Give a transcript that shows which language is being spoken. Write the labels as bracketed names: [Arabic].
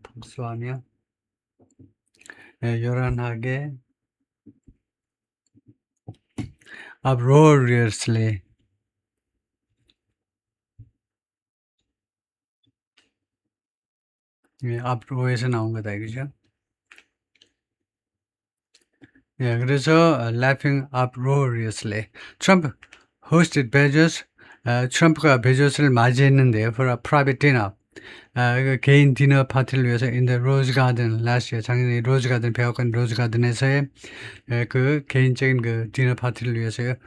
[Korean] 폭소하며 요란하게 uproariously uproar에서 나온 거다 이거죠. [English] 그래서 laughing uproariously. Trump hosted Bezos. [Korean] 트럼프가 베조스를 맞이했는데요. [English] for a private dinner. [Korean] 그 개인 디너 파티를 위해서 [English] in the Rose Garden last year. [Korean] 작년에 로즈 가든 백악관 로즈 가든에서의 그 개인적인 그 디너 파티를 위해서요.